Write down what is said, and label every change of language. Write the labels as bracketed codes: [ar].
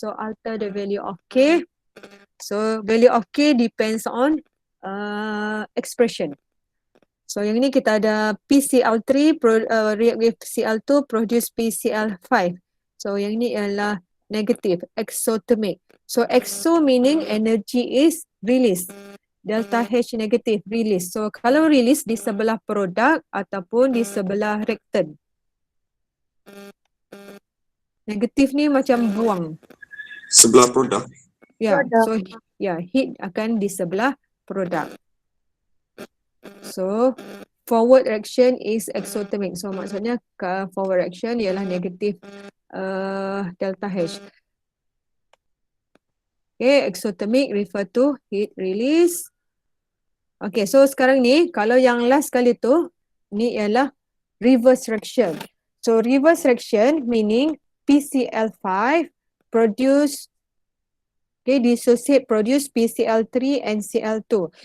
[en] So alter the value of K. So value of K depends on expression. [ms] So yang ini kita ada PCl3 react with Cl2 produce PCl5. So yang ini ialah negative, exothermic. [en] So exo meaning energy is released. [ms] Delta H negatif release. So kalau release di sebelah produk ataupun di sebelah reactant. Negatif ni macam buang. Sebelah produk. Ya, so ya heat akan di sebelah produk. [en] So forward reaction is exothermic. [ms] So maksudnya forward reaction ialah negatif delta H. [en] Okay, exothermic refer to heat release. [ms] Okay, so sekarang ni kalau yang last kali tu ni ialah reverse reaction. [en] So reverse reaction meaning PCl5 produce dissociate produce PCl3 and Cl2.